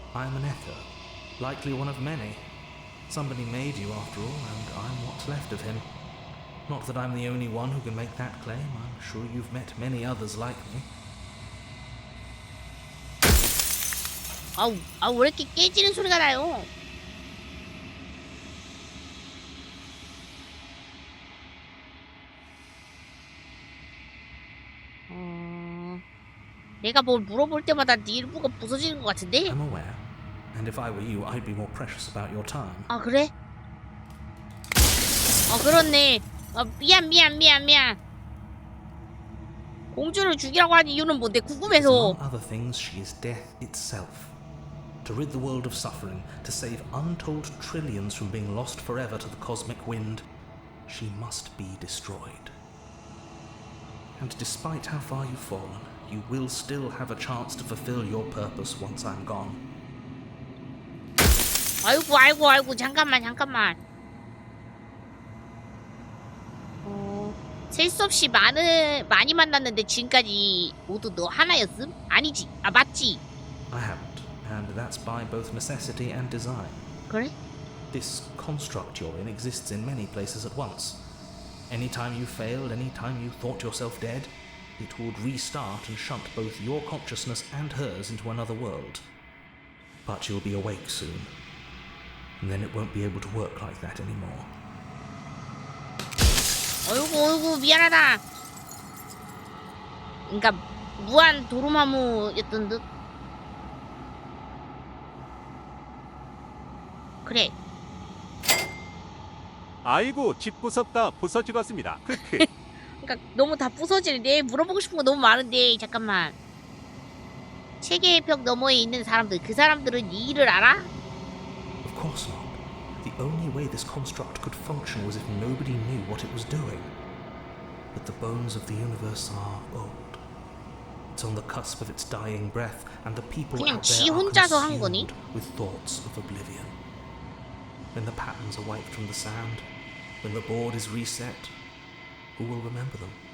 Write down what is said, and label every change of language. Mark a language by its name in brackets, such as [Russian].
[English] I'm an echo, likely one of many. Somebody made you after all, and I'm what's left of him. Not that I'm the only one who can make that claim. I'm sure you've met many others like me. [Korean] 왜 이렇게 깨지는 소리가 나요? 내가 뭘 물어볼 때마다 네 일부가 부서지는 것 같은데? [English] I'm aware, and if I were you, I'd be more precious about your time. [Korean] 아 그래? 그렇네. 미안. 공주를 죽이라고 한 이유는 뭔데? 궁금해서. [English] Among other things, she is death itself. To rid the world of suffering, to save untold trillions from being lost forever to the cosmic wind, she must be destroyed. And despite how far you've fallen, you will still have a chance to fulfill your purpose once I'm gone. [Korean] 아이고, 잠깐만. 셀 수 없이 많이 만났는데 지금까지 모두 너 하나였음? 아니지. 맞지? [English] I haven't, and that's by both necessity and design. [Korean] 그래? [English] This construct you're in exists in many places at once. Anytime you failed, anytime you thought yourself dead, it would restart and shunt both your consciousness and hers into another world. But you'll be awake soon, and then it won't be able to work like that anymore. [Korean] 어이구 미안하다. 그러니까 무한 도루마무였던 듯. 그래. 아이고 집구석다 부서지겠습니다. 크크. 그러니까 너무 다 부서지는데 물어보고 싶은 거 너무 많은데 잠깐만. 세계의 벽 너머에 있는 사람들 그 사람들은 이 일을 알아? [English] Of course not. The only way this construct could function was if nobody knew what it was doing. But the bones of the universe are old. It's on the cusp of its dying breath, and the people [Korean] 그냥 [English] out [Korean] 지 [English] there are [Korean] 혼자서 한 거니? [English] consumed with thoughts of oblivion. When the patterns are wiped from the sand, when the board is reset, who will remember them?